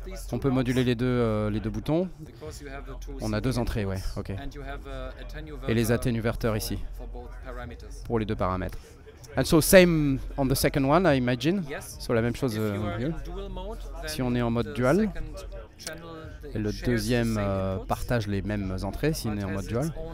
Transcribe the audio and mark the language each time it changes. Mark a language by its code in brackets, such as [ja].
[fr] On peut moduler les deux boutons. On a 2 entrées, ouais, ok. Et les atténuverteurs ici, pour les 2 paramètres. [en] And so same on the second one, I imagine. [fr] So la même chose si on est en mode dual. Et le deuxième partage les mêmes entrées si on est en mode dual.